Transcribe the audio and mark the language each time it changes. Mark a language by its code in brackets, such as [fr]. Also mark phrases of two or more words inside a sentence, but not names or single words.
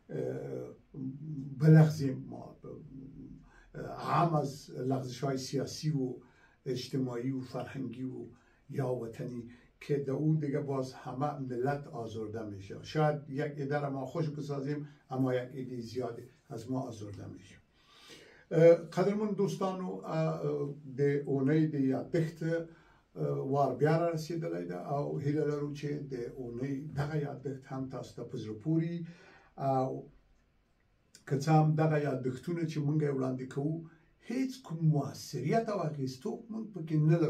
[fa] بلغزیم، ما هم از لغزش های سیاسی و اجتماعی و فرهنگی و یا وطنی که در او دیگه باز همه ملت آزرده میشه. شاید یک عده ما خوش بسازیم اما یک عده زیاد از ما آزرده میشه. [ps] قدرمن دوستانو، د اونۍ د یادښت وار بیا را رسېدلی ده او هیله لرو چې د اونۍ دغه یادښت هم تاسو ته په زړه پوري او که څه هم دغه یادښتونه چې مونږ یې وړاندې کوو هیڅ کوم مؤثریت او اغېزتوب مونږ پکې نه لرو.